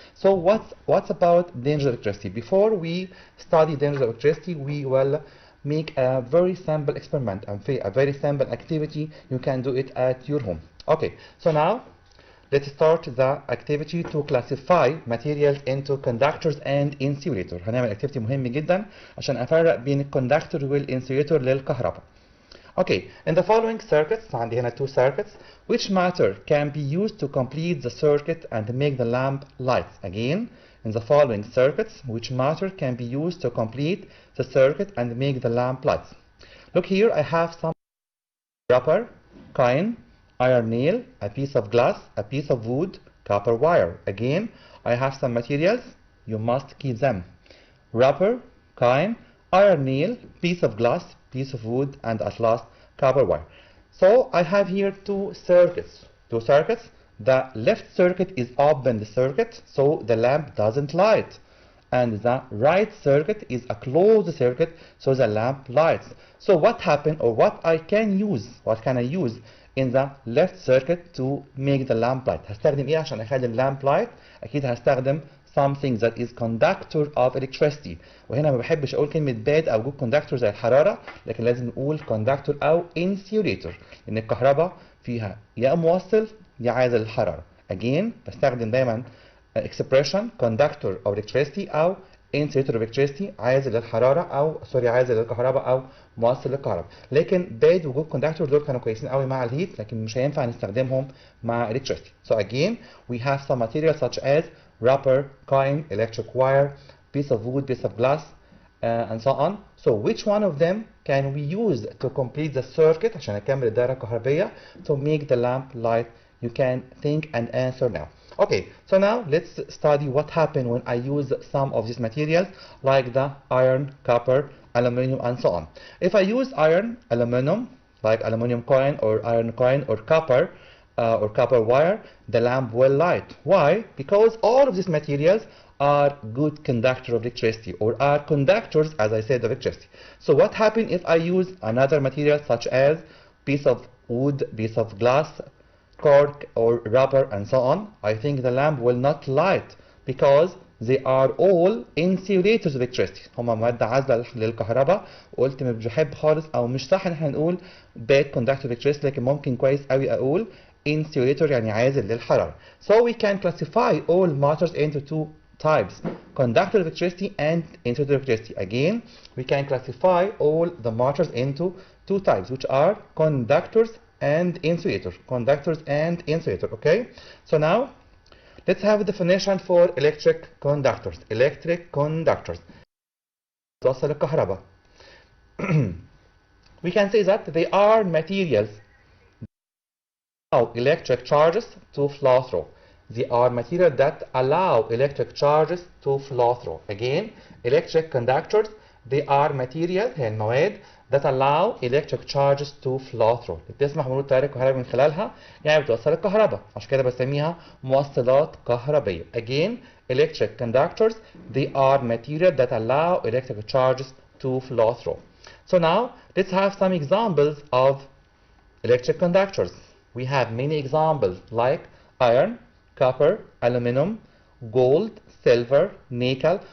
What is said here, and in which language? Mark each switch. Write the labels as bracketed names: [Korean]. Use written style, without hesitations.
[English] So what's about danger of electricity? Before we study danger of electricity, we will make a very simple experiment and a very simple activity. You can do it at your home. Okay, so now let's start the activity to classify materials into conductors and insulator. [Arabic] هنعمل activity مهم جدا عشان أفرق بين الكوندكتور والإنسوليتور للكهرباء. [English] Okay, in the following circuits, [Arabic] عندي هنا [English] two circuits, which matter can be used to complete the circuit and make the lamp lights? Again, in the following circuits, which matter can be used to complete the circuit and make the lamp lights? Look here, I have some rubber, coin, iron nail, a piece of glass, a piece of wood, copper wire. Again, I have some materials, you must keep them. Rubber, coin, iron nail, piece of glass, piece of wood, and at last copper wire. So I have here two circuits. The left circuit is open circuit, so the lamp doesn't light, and the right circuit is a closed circuit, so the lamp lights. So what happened, or what can I use in the left circuit to make the lamp light? [Arabic] هستخدم ايه عشان اخلي اللامب light؟ اكيد هستخدم [English] something that is conductor of electricity. [Arabic] وهنا ما بحبش اقول كلمه bad او good conductor زي الحراره, لكن لازم نقول conductor او insulator, لان الكهرباء فيها يا موصل يا عازل للحراره. Again بستخدم دايما expression conductor of electricity او insulator of electricity, عازل للحراره او عازل للكهرباء او موصل للكهرباء. لكن bad وجود conductor دول كانوا كويسين قوي مع الهيت, لكن مش هينفع نستخدمهم مع electricity. [English] So again we have some materials such as rubber, coin, electric wire, piece of wood, piece of glass, and so on. So which one of them can we use to complete the circuit [Arabic] عشان نكمل الدائرة الكهربية [English] to make the lamp light? You can think and answer now. Okay, so now let's study what happened when I use some of these materials like the iron, copper, aluminum, and so on. If I use iron, aluminum, like aluminum coin or iron coin or copper wire, the lamp will light. Why? Because all of these materials are good conductor of electricity, or are conductors, as I said, of electricity. So what happens if I use another material such as piece of wood, piece of glass, cork, or rubber, and so on? I think the lamp will not light because they are all insulators of electricity. [Arabic] هما مواد عازلة للكهرباء. وقلت مش بحب خالص او مش صح ان احنا نقول [English] bad conductor of electricity، [Arabic] لكن ممكن كويس قوي اقول insulator يعني عازل للحرارة. [English] So we can classify all matters into two types: conductor of electricity and insulator of electricity. Again, we can classify all the matters into two types, which are conductors and insulator. Conductors and insulator. Okay. So now let's have a definition for electric conductors. Electric conductors. [Arabic] توصل الكهرباء. [English] We can say that they are materials that allow electric charges to flow through. They are materials that allow electric charges to flow through. Again, electric conductors, they are materials، [Arabic] هي المواد [English] that allow electric charges to flow through. [Arabic] بتسمح مرور التيار الكهربي من خلالها، يعني بتوصل الكهرباء، عشان كده بسميها موصلات كهربية. [English] Again, electric conductors, they are materials that allow electric charges to flow through. So now let's have some examples of electric conductors. We have many examples like iron, copper, aluminum, gold, silver, nickel.